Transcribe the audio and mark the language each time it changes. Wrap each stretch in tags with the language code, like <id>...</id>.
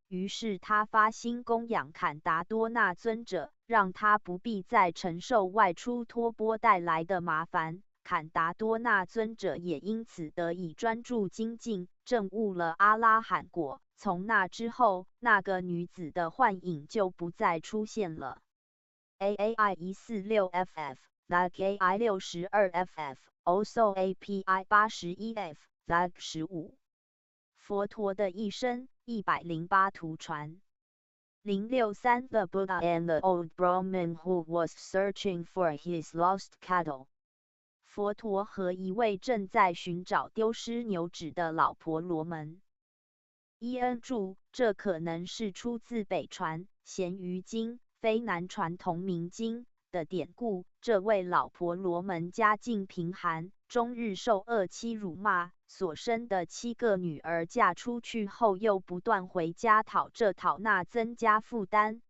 <zh>于是他发心供养坎达多那尊者，让他不必再承受外出托钵带来的麻烦。坎达多那尊者也因此得以专注精进，证悟了阿拉罕果。从那之后，那个女子的幻影就不再出现了。 AAI 146FF Lag AI 62FF Also API 81F Lag 15。佛陀的一生108图传。</zh> <en>063 The Buddha and the old Brahmin who was searching for his lost cattle.</en> <zh>佛陀和一位正在寻找丢失牛脂的老婆罗门。伊恩注：这可能是出自北传咸鱼经、非南传同名经的典故。这位老婆罗门家境贫寒，终日受恶妻辱骂，所生的7个女儿嫁出去后又不断回家讨这讨那，增加负担。</zh>